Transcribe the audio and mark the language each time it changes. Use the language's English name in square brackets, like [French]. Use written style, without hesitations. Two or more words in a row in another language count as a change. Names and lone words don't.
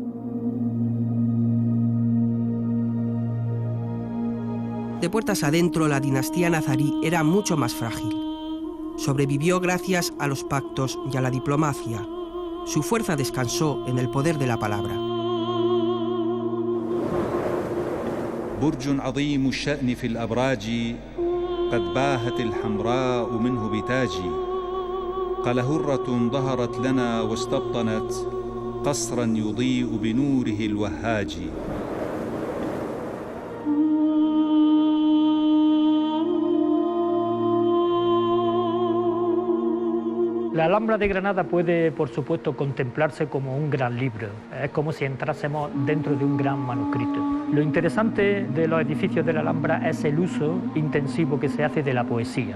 [Spanish] De puertas adentro, la dinastía nazarí era mucho más frágil. Sobrevivió gracias a los pactos y a la diplomacia. Su fuerza descansó en el poder de la palabra. [Arabic] برج عظيم الشأن في الأبراج قد باهت الحمراء منه بتاجي قلهرة ظهرت لنا واستبطنت قصرا يضيء بنوره الوهاج. [Spanish] La Alhambra de Granada puede, por supuesto, contemplarse como un gran libro. Es como si entrásemos dentro de un gran manuscrito. Lo interesante de los edificios de la Alhambra es el uso intensivo que se hace de la poesía.